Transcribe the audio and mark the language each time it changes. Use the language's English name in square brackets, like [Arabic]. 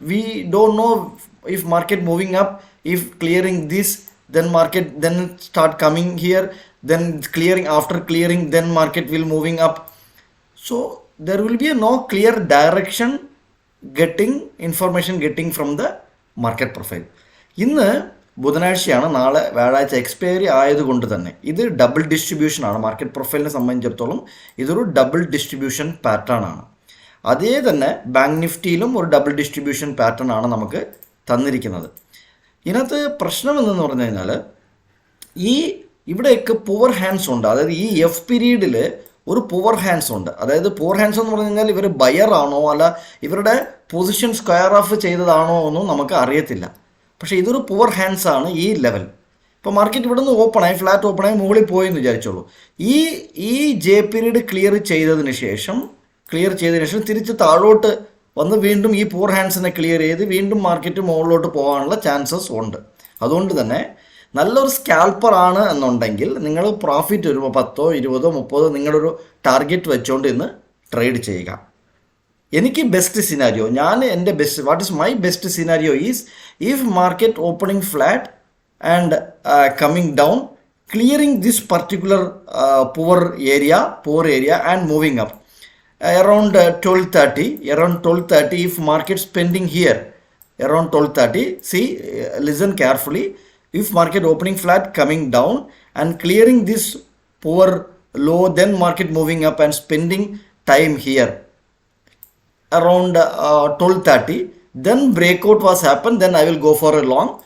[English] We don't know if market moving up, if clearing this, then market then start coming here, then clearing, after clearing then market will moving up. So there will be no clear direction getting from the market profile. [Malayalam] ഇന്ന് ബുധനാഴ്ചയാണ്, നാളെ വ്യാഴാഴ്ച expiry ആയതുകൊണ്ട് തന്നെ ഇത് double distribution ആണ്. Market പ്രൊഫൈലിനെ സംബന്ധിച്ചിടത്തോളം ഇതൊരു ഡബിൾ ഡിസ്ട്രിബ്യൂഷൻ പാറ്റേൺ ആണ്. അതേ തന്നെ ബാങ്ക് നിഫ്റ്റിയിലും ഒരു ഡബിൾ ഡിസ്ട്രിബ്യൂഷൻ പാറ്റേൺ ആണ് നമുക്ക് തന്നിരിക്കുന്നത്. ഇതിനകത്ത് പ്രശ്നം എന്തെന്ന് പറഞ്ഞു കഴിഞ്ഞാൽ ഈ ഇവിടെയൊക്കെ പുവർ ഹാൻഡ്സ് ഉണ്ട്. അതായത് ഈ എഫ് പീരീഡിൽ ഒരു പുവർ ഹാൻഡ്സ് ഉണ്ട്. അതായത് പുവർ ഹാൻഡ്സ് എന്ന് പറഞ്ഞു കഴിഞ്ഞാൽ ഇവർ ബയർ ആണോ അല്ല ഇവരുടെ പൊസിഷൻ സ്ക്വയർ ഓഫ് ചെയ്തതാണോ ഒന്നും നമുക്ക് അറിയത്തില്ല. പക്ഷേ ഇതൊരു പുവർ ഹാൻഡ്സ് ആണ് ഈ ലെവൽ. ഇപ്പോൾ മാർക്കറ്റ് ഇവിടെ നിന്ന് ഓപ്പണായി, ഫ്ലാറ്റ് ഓപ്പണായി മുകളിൽ പോയി എന്ന് വിചാരിച്ചോളൂ. ഈ ജെ പീരീഡ് ക്ലിയർ ചെയ്തതിന് ശേഷം തിരിച്ച് താഴോട്ട് വന്ന് വീണ്ടും ഈ പുവർ ഹാൻഡ്സിനെ ക്ലിയർ ചെയ്ത് വീണ്ടും മാർക്കറ്റ് മുകളിലോട്ട് പോകാനുള്ള ചാൻസസ് ഉണ്ട്. അതുകൊണ്ട് തന്നെ നല്ലൊരു സ്കാൽപ്പറാണ് എന്നുണ്ടെങ്കിൽ നിങ്ങൾ പ്രോഫിറ്റ് വരുമ്പോൾ 10, 20, 30 നിങ്ങളൊരു ടാർഗറ്റ് വെച്ചുകൊണ്ട് ഇന്ന് ട്രേഡ് ചെയ്യുക. എനിക്ക് ബെസ്റ്റ് സിനാരിയോ, ഞാൻ എൻ്റെ best, [English] What is my best scenario is if market opening flat and coming down, clearing this particular poor area and moving up around 12:30 if market spending here around 12:30, see, listen carefully, if market opening flat coming down and clearing this poor low, then market moving up and spending time here around 12:30, then breakout was happen, then I will go for a long.